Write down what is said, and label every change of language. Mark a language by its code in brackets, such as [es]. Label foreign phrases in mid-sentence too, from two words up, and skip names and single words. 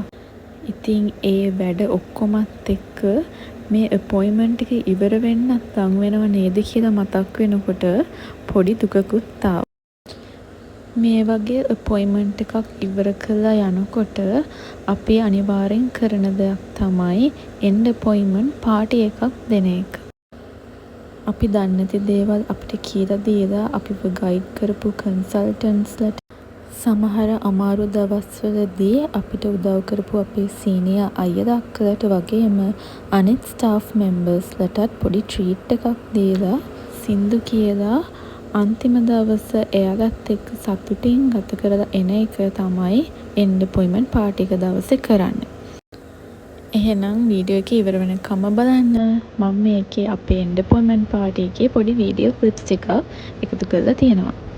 [si] ඉතින් ඒ වැඩ ඔක්කොමත් එක්ක මේ අපොයින්ට්මන්ට් එක ඉවර වෙන්නත් ලඟ වෙනව නේද කියලා මතක් වෙනකොට පොඩි දුකකුත් ආවා. මේ වගේ අපොයින්ට්මන්ට් එකක් ඉවර කරලා යනකොට අපි අනිවාර්යෙන් කරන දෙයක් තමයි [en] end appointment party [si] එකක් දෙන එක. අපි දන්නේ නැති දේවල් අපිට කියලා දීලා අපිව ගයිඩ් කරපු කන්සල්ටන්ට්ස්ලට සමහර අමාරු දවස්වලදී අපිට උදව් කරපු අපේ සීනියර් අයියලා අක්කලාට වගේම අනිත් [en] staff membersලටත් [si] පොඩි ට්‍රීට් එකක් දීලා සින්දු කියලා අන්තිම දවස එයාලත් එක්ක සතුටින් ගත කරලා එන එක තමයි [en] end appointment party [si] එක දවසේ කරන්නේ. එහෙනම් වීඩියෝ එක ඉවර වෙනකම්ම බලන්න. මම මේකේ අපේ [en] end appointment party [si] එකේ පොඩි [en] video clips [si] ටිකක් එකතු කරලා තියෙනවා.